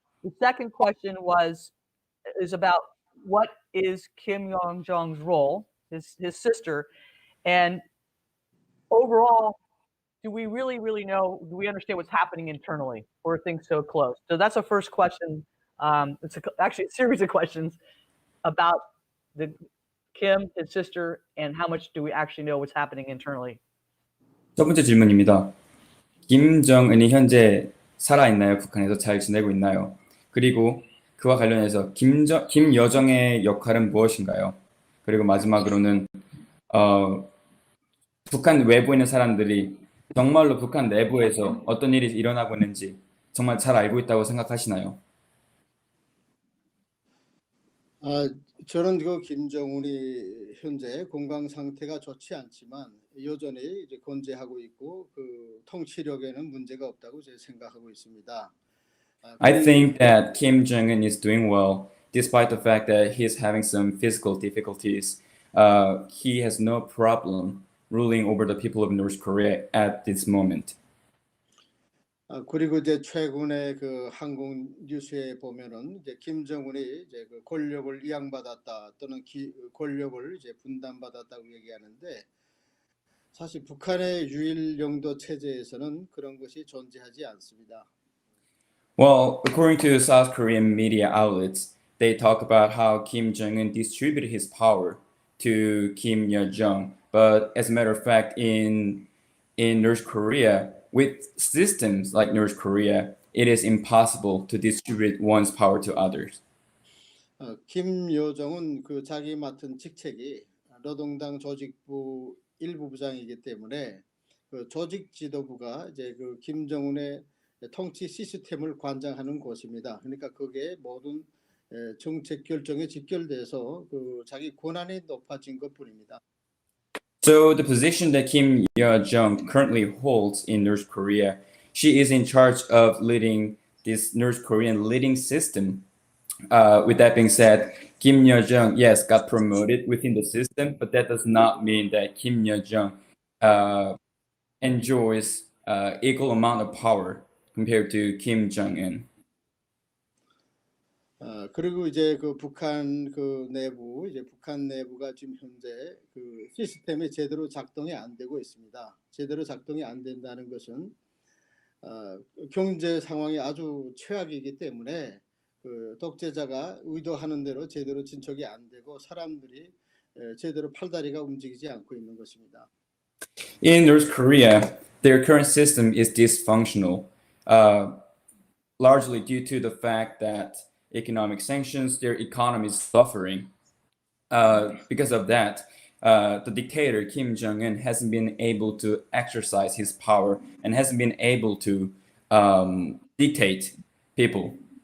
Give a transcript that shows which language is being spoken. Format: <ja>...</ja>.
<en>The second question is about what is Kim Jong's role, his sister, and overall, do we really know, do we understand what's happening internally, or are things so close? So that's the first question Actually a series of questions about the Kim, his sister, and how much do we actually know what's happening internally?</en> <ko>첫 번째 질문입니다. 김정은이 현재 살아있나요? 북한에서 잘 지내고 있나요? 그리고 그와 관련해서 김여정의 역할은 무엇인가요? 그리고 마지막으로는 북한 외부에 있는 사람들이 정말로 북한 내부에서 어떤 일이 일어나고 있는지 정말 잘 알고 있다고 생각하시나요? 저는 김정은이 현재 건강 상태가 좋지 않지만 여전히 이제 건재하고 있고 그 통치력에는 문제가 없다고 제가 생각하고 있습니다.</ko> <en>I think that Kim Jong Eun is doing well, despite the fact that he's having some physical difficulties. He has no problem ruling over the people of North Korea at this moment.</en> <ko>그리고 이제 최근에 그 한국 뉴스에 보면은 이제 김정은이 이제 그 권력을 이양받았다 또는 권력을 이제 분담받았다고 얘기하는데 사실 북한의 유일 영도 체제에서는 그런 것이 존재하지 않습니다.</ko> <en>Well, according to South Korean media outlets, they talk about how Kim Jong-un distributed his power to Kim Yo-jong. But as a matter of fact, in North Korea, with systems like North Korea, it is impossible to distribute one's power to others.</en> <ko>김여정은 그 자기 맡은 직책이 노동당 조직부 일부 부장이기 때문에 그 조직 지도부가 이제 그 김정은의 통치 시스템을 관장하는 곳입니다. 그러니까 그게 모든 정책 결정에 직결돼서 그 자기 권한이 높아진 것뿐입니다.</ko> <en>So the position that Kim Yo-jong currently holds in North Korea, she is in charge of leading this North Korean leading system. With that being said, Kim Yo-jong, yes, got promoted within the system, but that does not mean that Kim Yo-jong enjoys equal amount of power compared to Kim Jong-un.</en> <ko>그리고 이제 그 북한 그 내부 이제 북한 내부가 지금 현재 그 시스템이 제대로 작동이 안 되고 있습니다. 제대로 작동이 안 된다는 것은 경제 상황이 아주 최악이기 때문에 그 독재자가 의도하는 대로 제대로 진척이 안 되고 사람들이 제대로 팔다리가 움직이지 않고 있는 것입니다.</ko> <en>In North Korea, their current system is dysfunctional, largely due to the fact that economic sanctions, their economy is suffering. Because of that, the dictator Kim Jong Eun hasn't been able to exercise his power and hasn't been able to dictate people.</en>